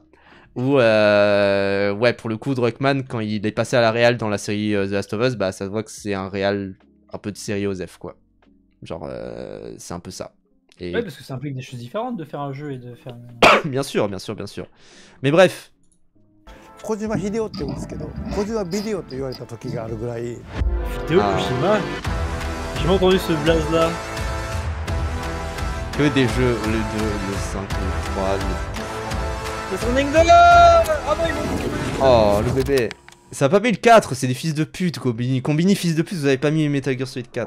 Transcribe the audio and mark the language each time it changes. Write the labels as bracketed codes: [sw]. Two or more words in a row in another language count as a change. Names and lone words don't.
[fr] Où, ouais, pour le coup, Druckmann, quand il est passé à la réal dans la série The Last of Us, bah, ça se voit que c'est un réal un peu de série Osef, quoi. Genre, c'est un peu ça. Et... ouais, parce que ça implique des choses différentes de faire un jeu et de faire... bien sûr, bien sûr, bien sûr. Mais bref. [ja] Kojima Hideo って言うんですけど、Kojima Video って言われた時があるぐらい。 [fr] Hideo Kojima. J'ai jamais entendu ce blaze là. Que des jeux, le 2, le 5, le 3, le Sonic 2 là. Ah non, oh, le bébé. Ça a pas mis le 4, c'est des fils de pute, Combini. Combini, fils de pute, vous avez pas mis Metal Gear Solid 4.